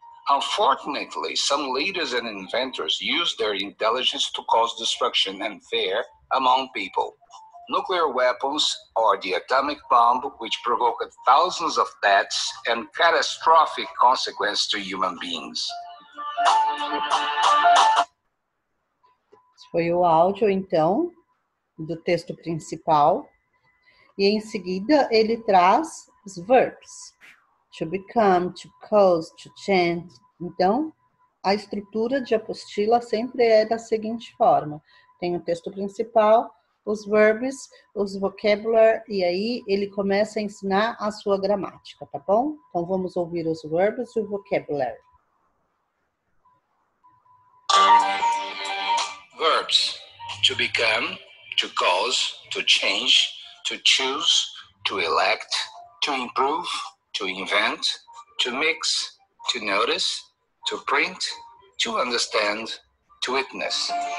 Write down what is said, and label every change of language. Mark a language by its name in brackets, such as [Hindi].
[English] Unfortunately, some leaders and inventors used their intelligence to cause destruction and fear among people. Nuclear weapons or the atomic bomb, which provoked thousands of deaths and catastrophic consequences to human beings. [Portuguese] Esse foi o áudio, então, do texto principal. E em seguida ele traz os verbs. [English] To become, to cause, to change. [Portuguese] Então, a estrutura de apostila sempre é da seguinte forma. Tem o texto principal, os verbs, os vocabulary, e aí ele começa a ensinar a sua gramática, tá bom? Então, vamos ouvir os verbs e o vocabulary. [English] Verbs. To become, to cause, to change, to choose, to elect, to improve, to invent, to mix, to notice, to print, to understand, to witness.